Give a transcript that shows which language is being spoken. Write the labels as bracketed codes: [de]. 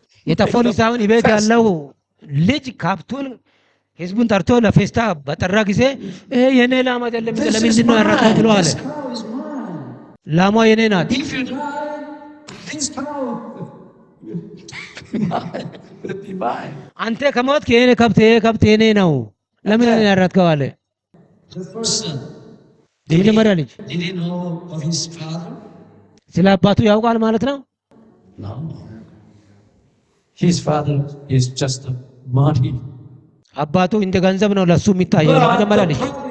[am] የጠፋው ልጅ ሳይሆን ቤት ያለው ልጅ ካብቱን ህዝቡን ጠርቶ ለፌስታ በጠራ ጊዜ የኔ ላም አይደለም ለምንድን ነው ያረከው ብሎ አለ። [en] This cow is mine. [am] ላሟ የኔ ናት። [en] If you die, this cow will be mine. [am] አንተ ከሞት የኔ ከብት የኔ ነው ለምን ያረከው አለ። [en] The first son, [am] የመጀመሪያ ልጅ [en] did he know of his father? [am] ስለ አባቱ ያውቃል ማለት ነው? [en] No. His father is just the money. [am] አባቱ እንደ ገንዘብ ነው ለሱ የሚታየው የመጀመሪያ ልጅ።